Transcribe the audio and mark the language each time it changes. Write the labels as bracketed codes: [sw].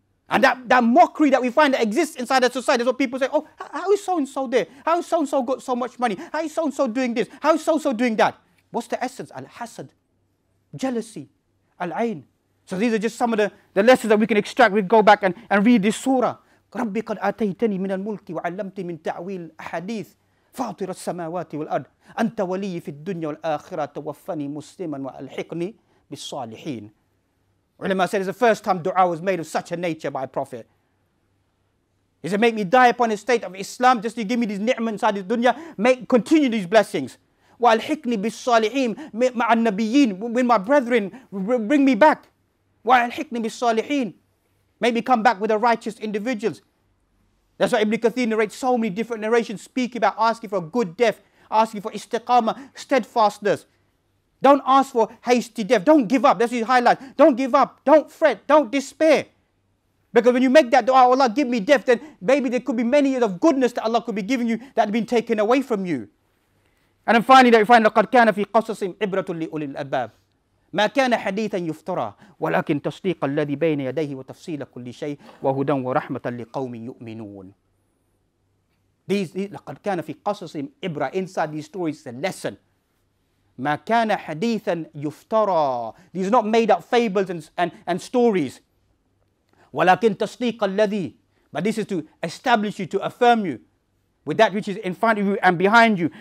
[en] And that mockery that we find that exists inside the society is what people say, oh, how is so-and-so there? How is so-and-so got so much money? How is so-and-so doing this? How is so-and-so doing that? What's the essence? Al-hasad, jealousy, al-ayn. So these are just some of the lessons that we can extract. We go back and read this surah. [ar] ربي قد آتيتني من الملك وعلمتني من تعويل الأحاديث فاطر السماوات والأرض أنت ولي في الدنيا والآخرة توفني مسلما وألحقني بالصالحين. [en] Ulama said it's the first time dua was made of such a nature by a prophet. He said, make me die upon the state of Islam, just to give me these ni'mah inside this dunya, continue these blessings. [ar] وألحقني بالصالحين مع النبيين, [en] when my brethren bring me back. [ar] وألحقني بالصالحين. [en] Make me come back with the righteous individuals. That's why Ibn Kathir narrates so many different narrations speaking about asking for a good death, asking for istiqamah, steadfastness. Don't ask for hasty death. Don't give up. That's his highlight. Don't give up. Don't fret. Don't despair. Because when you make that dua, Allah give me death, then maybe there could be many years of goodness that Allah could be giving you that have been taken away from you. And then finally that we find [ar] لَقَدْ كَانَ فِي قَصَصٍ عِبْرَةٌ لِأُولِي الْأَلْبَابِ ما كان حديثا يفترى ولكن تصديق الذي بين يديه وتفصيل كل شيء وهدى ورحمة لقوم يؤمنون. لقد كان في قصص عبرة. [en] Inside these stories is a lesson. [ar] ما كان حديثا يفترى. [en] These are not made up fables and stories. [ar] ولكن تصديق الذي. [en] But this is to establish you, to affirm you with that which is in front of you and behind you.